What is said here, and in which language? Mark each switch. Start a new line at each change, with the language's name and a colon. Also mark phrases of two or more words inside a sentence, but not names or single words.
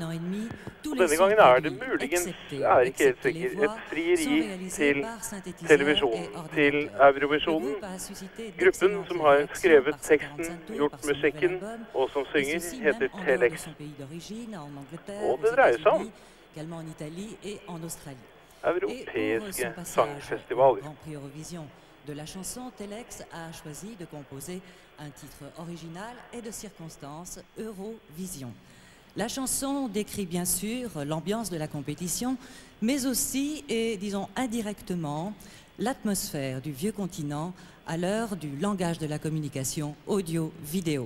Norwegian: Denne gangen er det muligens, jeg er ikke helt sikker, et frieri til televisjonen, til Eurovisionen. Gruppen som har skrevet teksten, gjort musikken og som synger heter Telex. Og det dreier seg om europeiske sangfestivaler.
French: De la chanson, Telex a choisi de composer un titre original et de circonstance, Eurovision. La chanson décrit bien sûr l'ambiance de la compétition, mais aussi, et disons indirectement, l'atmosphère du vieux continent à l'heure du langage de la communication audio-vidéo.